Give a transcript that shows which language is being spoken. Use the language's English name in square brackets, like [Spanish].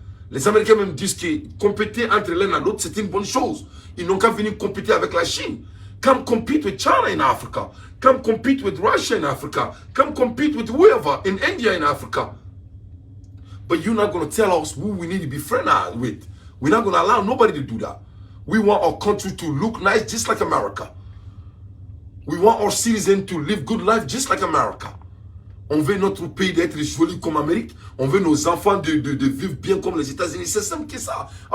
[French] Les Américains même disent que compéter entre l'un et l'autre, c'est une bonne chose. Ils n'ont qu'à venir compéter avec la Chine. [English] Come compete with China in Africa. Come compete with Russia in Africa. Come compete with whoever in India in Africa. But you're not going to tell us who we need to be friends with. We're not going to allow nobody to do that. We want our country to look nice just like America. We want our citizens to live good life just like America. [French] On veut notre pays d'être joli comme l'Amérique. On veut nos enfants de vivre bien comme les États-Unis. C'est simple que ça.